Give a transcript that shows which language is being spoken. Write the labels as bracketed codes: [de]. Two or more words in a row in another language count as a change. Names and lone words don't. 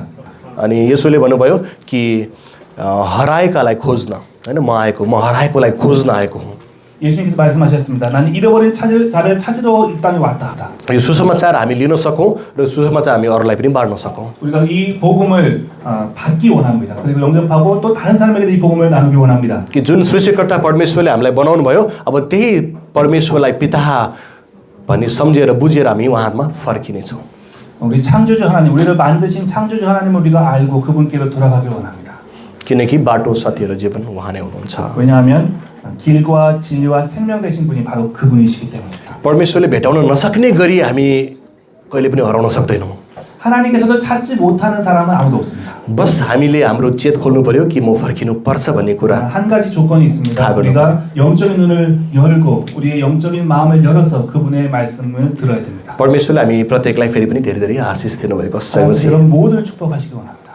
[ne] अनि येशूले भन्नुभयो कि हराएकालाई खोज्न, हैन, म हराएकोलाई खोज्न आएको हुँ। [ko] 예수님께서 말씀하셨습니다. 나는 잃어버린 자를 찾으러 이 땅에 왔다 하다. [ne] यो सुसमाचार हामी लिन सकौँ र सुसमाचार हामी अरूलाई पनि बाँड्न सकौँ। [ko] 우리가 이 복음을 받기 원합니다. 그리고 영접하고 또 다른 사람에게도 이 복음을 나누기 원합니다. [ne] कि जुन सृष्टिकर्ता परमेश्वरले हामीलाई बनाउनु भयो, अब त्यही परमेश्वरलाई पिता भन्ने सम्झेर बुझेर हामी उहाँमा फर्किनेछौँ। [ko] 우리 창조주 하나님, 우리를 만드신 창조주 하나님을 우리가 알고 그분께로 돌아가기 원합니다. [ne] किनकि बाटो, सत्य र जीवन उहाँ नै हुनुहुन्छ। [ko] 왜냐하면 길과 진리와 생명 되신 분이 바로 그분이시기 때문입니다. [ne] परमेश्वरले भेटाउन नसक्ने गरी हामी कहिले पनि हराउन सक्दैनौँ। [ko] 하나님께서도 찾지 못하는 사람은 아무도 없습니다. [ne] बस हामीले हाम्रो चेत खोल्नु पर्यो कि म फर्किनु पर्छ भन्ने कुरा। [ko] 한 가지 조건이 있습니다. 우리가 영적인 눈을 열고 우리의 영적인 마음을 열어서 그분의 말씀을 들어야 됩니다. [ne] परमेश्वरले हामी प्रत्येकलाई फेरि पनि धेरै धेरै आशिष दिनुभएको छ। [ko] 여러분 모두를 축복하시기 원합니다.